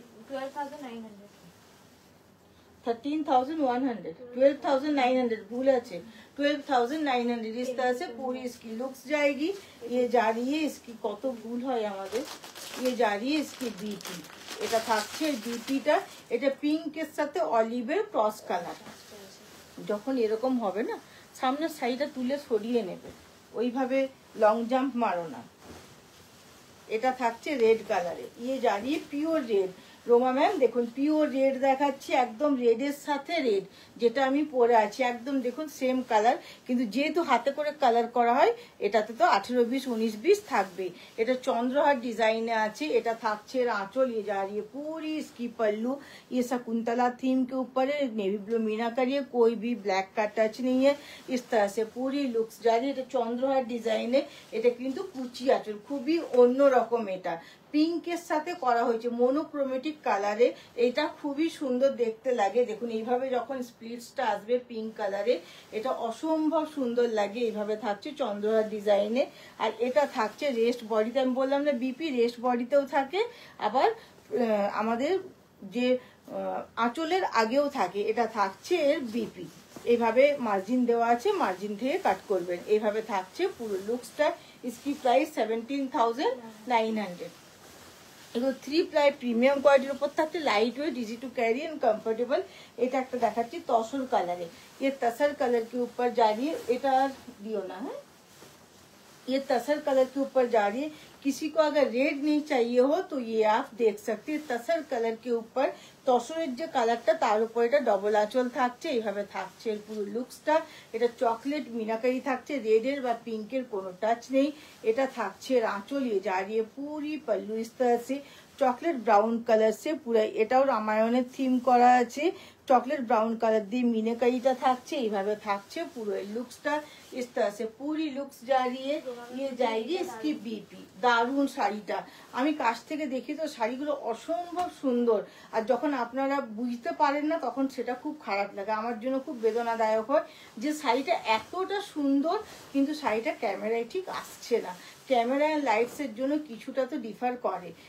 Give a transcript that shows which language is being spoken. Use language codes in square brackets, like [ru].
[hi] 12,900, 13,100, 12,900 भूल আছে, 12,900। इस तरह से पूरी इसकी लुक्स जाएगी। ये जा रही है इसकी [bn] কত ভুল হয় আমাদের, [hi] ये जा रही है इसकी बीपी। [bn] এটা থাকছে বিপিটা, এটা পিঙ্কের সাথে অলিভের ক্রস কালার। যখন এরকম হবে না, সামনের শাড়িটা তুলে সরিয়ে নেবে, ওইভাবে লং জাম্প মারো না। এটা থাকছে রেড কালারে, ইয়ে জারিয়ে পিওর রেড। রোমা ম্যাম দেখুন পিওর রেড দেখাচ্ছি, একদম রেডের সাথে রেড, যেটা আমি পরে আছি একদম দেখুন সেম কালার। কিন্তু যেহেতু হাতে করে কালার করা হয়, এটাতে তো 18, 20, 19, 20 থাকবে। এটা চন্দ্রহার ডিজাইনে আছে। এটা থাকছে [hi] आंचल, ये जा रही है पूरी इसकी पल्लू, ये शकुंतला थीम के ऊपर है, नेवी ब्लू मीनाकारी है, कोई भी ब्लैक का टच नहीं है। इस तरह से पूरी लुक्स जा रही है। [bn] এটা চন্দ্রহার ডিজাইনে, এটা কিন্তু কুচি আঁচল, খুবই অন্যরকম। এটা পিঙ্কের সাথে করা হয়েছে মোনোক্রোমেটিক কালারে, এটা খুবই সুন্দর দেখতে লাগে। দেখুন এইভাবে যখন স্প্লিটসটা আসবে পিঙ্ক কালারে, এটা অসম্ভব সুন্দর লাগে। এইভাবে থাকছে চন্দ্রহার ডিজাইনে। আর এটা থাকছে রেস্ট বডিতে, আমি বললাম না বিপি রেস্ট বডিতেও থাকে, আবার আমাদের যে আঁচলের আগেও থাকে। এটা থাকছে এর বিপি, এইভাবে মার্জিন দেওয়া আছে, মার্জিন থেকে কাট করবেন। এইভাবে থাকছে পুরো লুকসটা। [hi] इसकी प्राइस 17,900। [bn] এগুলো 3 প্লাই প্রিমিয়াম কোয়ালিটির উপর থাকছে, light weight, easy [hi] to carry and comfortable. [bn] এটা একটা দেখাচ্ছি তসর কালারে, [hi] ये तसर कलर के ऊपर जा रही है। [bn] এটা দিও না, হ্যাঁ [hi] ये तसर कलर के ऊपर जा रही है। किसी को अगर रेड नहीं चाहिए हो तो ये आप देख सकते हैं। तसर कलर के ऊपर [bn] তসরের যে কালারটা, তার উপর এটা ডবল আঁচল থাকছে। এইভাবে থাকছে এর পুরো লুকসটা। এটা চকলেট মিনাকারি থাকছে, রেডের বা পিঙ্কের কোনো টাচ নেই। এটা থাকছে এর আঁচল, [hi] ये जा रही है पूरी पल्लू इस तरह से [bn] চকলেট ব্রাউন কালার সে পুরো। এটাও রামায়ণের থিম করা আছে, চকলেট ব্রাউন কালার দিয়ে মিনাকারিটা থাকছে। এইভাবে থাকছে পুরো এই লুকসটা। [hi] इस तरह से पूरी लुक्स जा रही है, ये जाएगी इसकी बीपी। [bn] দারুণ শাড়িটা, আমি কাছ থেকে দেখি তো শাড়িগুলো অসম্ভব সুন্দর। আর যখন আপনারা বুঝতে পারেন না, তখন সেটা খুব খারাপ লাগে, আমার জন্য খুব বেদনাদায়ক হয় যে শাড়িটা এতটা সুন্দর কিন্তু শাড়িটা ক্যামেরায় ঠিক আসছে না। ক্যামেরা লাইটসের জন্য কিছুটা তো ডিফার করে।